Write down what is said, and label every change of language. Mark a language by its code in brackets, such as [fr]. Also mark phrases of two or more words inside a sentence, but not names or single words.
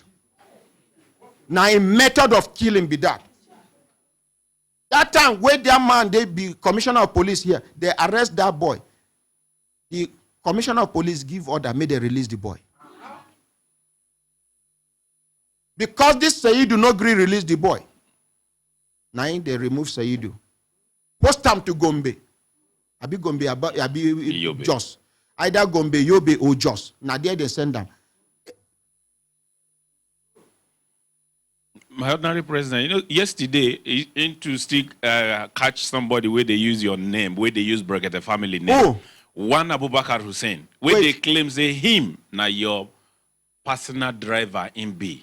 [pcm] Now a method of killing be that. That time where that man they be commissioner of police here, they arrest that boy. The commissioner of police give order, may they release the boy. Because this Saidu no agree release the boy. Now they remove Saidu. Post him to Gombe. Abi Gombe, Abi Jos. Either Gombe, Yobe, or Jos. Now there they send them. My ordinary president, you know, yesterday, into still catch somebody where they use your name, where they use Brekete family name. Oh. One Abubakar Hussein, where they claim say him, now your personal driver in B.